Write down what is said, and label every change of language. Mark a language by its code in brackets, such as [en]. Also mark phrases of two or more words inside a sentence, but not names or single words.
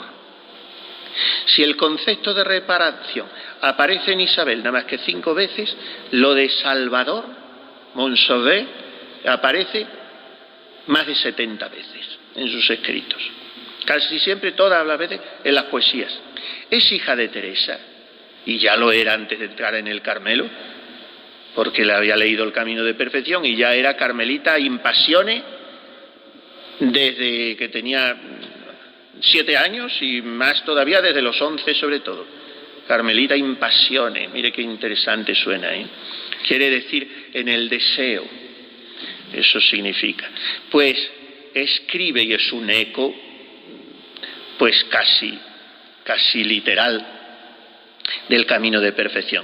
[es] Si el concepto de reparación aparece en Isabel nada más que 5 veces, lo de salvador, Monsauvert, aparece más de 70 veces en sus escritos. Casi siempre, todas las veces, en las poesías. Es hija de Teresa, y ya lo era antes de entrar en el Carmelo, porque le había leído El Camino de Perfección y ya era carmelita [la] in passione [es] desde que tenía 7 años y más todavía desde los 11 sobre todo. [la] Carmelita in passione, [es] mire qué interesante suena, ¿eh? Quiere decir en el deseo, eso significa. Pues escribe, y es un eco, pues casi literal, del Camino de Perfección.